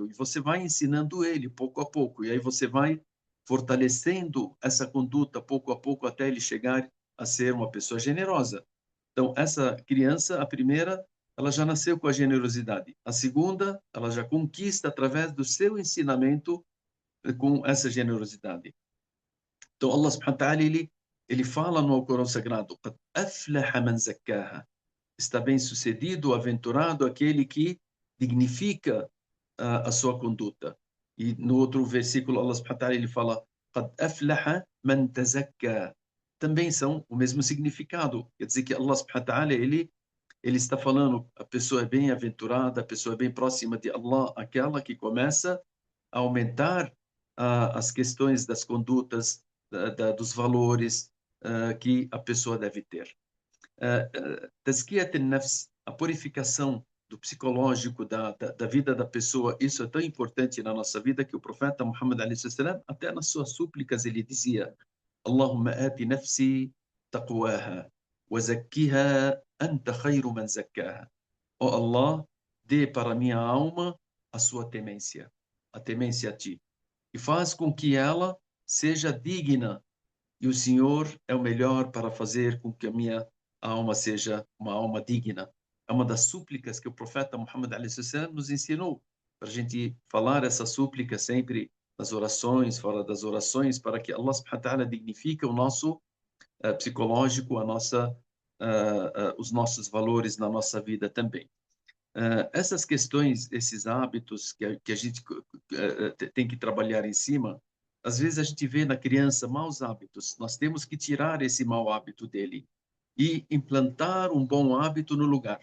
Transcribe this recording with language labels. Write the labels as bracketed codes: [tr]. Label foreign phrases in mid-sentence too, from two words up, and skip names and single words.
[pt] E você vai ensinando ele pouco a pouco, e aí você vai fortalecendo essa conduta pouco a pouco até ele chegar a ser uma pessoa generosa. Então, essa criança, a primeira, ela já nasceu com a generosidade. A segunda, ela já conquista através do seu ensinamento com essa generosidade. Então, [ar] الله سبحانه وتعالى, [pt] ele fala no Alcorão Sagrado, [ar] قَدْ أَفْلَحَ مَنْ زَكَّاهَا. [pt] Está bem-sucedido, aventurado aquele que dignifica a sua conduta. E no outro versículo, [ar] الله سبحانه وتعالى, [pt] ele fala, [ar] قَدْ أَفْلَحَ مَنْ تَزَكَّى. [pt] Também são o mesmo significado. Quer dizer que [ar] الله سبحانه وتعالى, [pt] ele está falando, a pessoa é bem-aventurada, a pessoa é bem próxima de Allah, aquela que começa a aumentar as questões das condutas, dos valores que a pessoa deve ter. [ar] تزكية النفس, [pt] a purificação do psicológico, da vida da pessoa, isso é tão importante na nossa vida que o profeta Muhammad a.s., até nas suas súplicas, ele dizia, [ar] اللهم آت نفسي تقواها وزكها أنت خير من زكاها. [pt] Oh Allah, dê para minha alma a sua temência, a temência a ti, e faz com que ela seja digna, e o Senhor é o melhor para fazer com que a minha alma seja uma alma digna. É uma das súplicas que o profeta Muhammad a.s. nos ensinou, para a gente falar essa súplica sempre nas orações, fora das orações, para que [ar] الله سبحانه وتعالى [pt] dignifique o nosso psicológico, os nossos valores na nossa vida também. Essas questões, esses hábitos que a gente tem que trabalhar em cima, às vezes a gente vê na criança maus hábitos. Nós temos que tirar esse mau hábito dele e implantar um bom hábito no lugar.